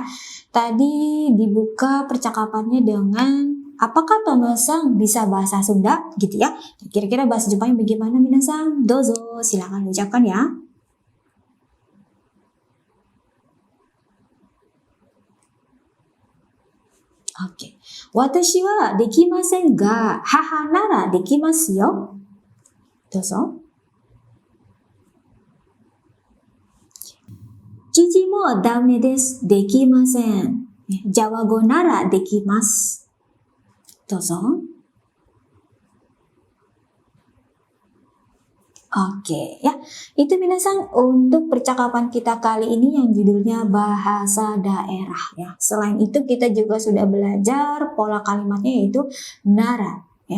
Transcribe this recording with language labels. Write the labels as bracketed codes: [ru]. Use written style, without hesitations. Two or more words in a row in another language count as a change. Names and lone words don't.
[id] Tadi dibuka percakapannya dengan apakah Tono-san bisa bahasa Sunda? Gitu ya. Kira-kira bahasa Jepangnya bagaimana minasan? Dozo, silakan ucapkan ya. Oke. [ja] 私はできませんが母ならできますよ. Dozo. 父もだめです、できません. ジャワ語ならできます. Dozo. [id] Oke ya, itu minasan untuk percakapan kita kali ini yang judulnya bahasa daerah ya. Selain itu kita juga sudah belajar pola kalimatnya yaitu nara ya.